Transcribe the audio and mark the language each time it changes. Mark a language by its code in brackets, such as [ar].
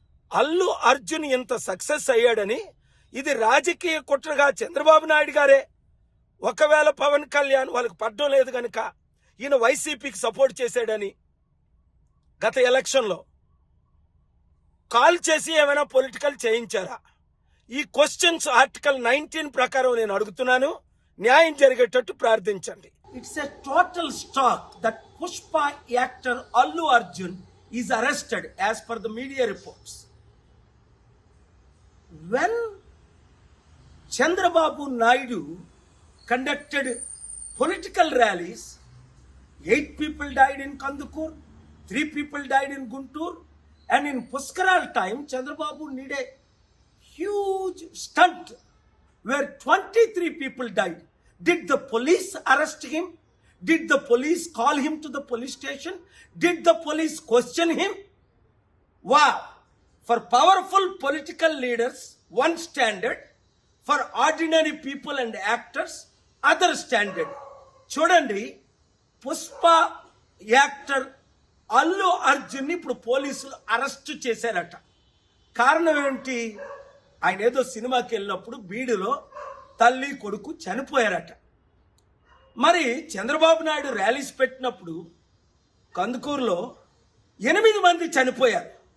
[te] అల్లు అర్జున్ ఇంత సక్సెస్ అయ్యాడని ఇది రాజకీయ కుట్రగా చంద్రబాబు నాయుడు గారే, ఒకవేళ పవన్ కళ్యాణ్ వాళ్ళకి పడ్డం లేదు కనుక ఈయన వైసీపీకి సపోర్ట్ చేశాడని గత ఎలక్షన్లో కాల్ చేసి ఏమైనా పొలిటికల్ చేయించారా? ఈ క్వశ్చన్స్ ఆర్టికల్ 19 ప్రకారం నేను అడుగుతున్నాను. న్యాయం జరిగేటట్టు ప్రార్థించండి. [en] It's a total stock that Pushpa actor Allu Arjun is arrested as per the media reports. When Chandrababu Naidu conducted political rallies, 8 people died in Kandukur, 3 people died in Guntur, and in Puskaral time, Chandrababu needed a huge stunt where 23 people died. Did the police arrest him? Did the police call him to the police station? Did the police question him? Wow! For powerful political leaders, one standard. For ordinary people and actors, other standard. [te] చూడండి, Pushpa actor Allu అర్జున్ని ఇప్పుడు పోలీసులు arrest చేశారట. కారణం ఏంటి? ఆయన ఏదో సినిమాకి వెళ్ళినప్పుడు బీడులో తల్లి కొడుకు చనిపోయారట. మరి చంద్రబాబు నాయుడు ర్యాలీస్ పెట్టినప్పుడు కందుకూరులో 8 మంది చనిపోయారు.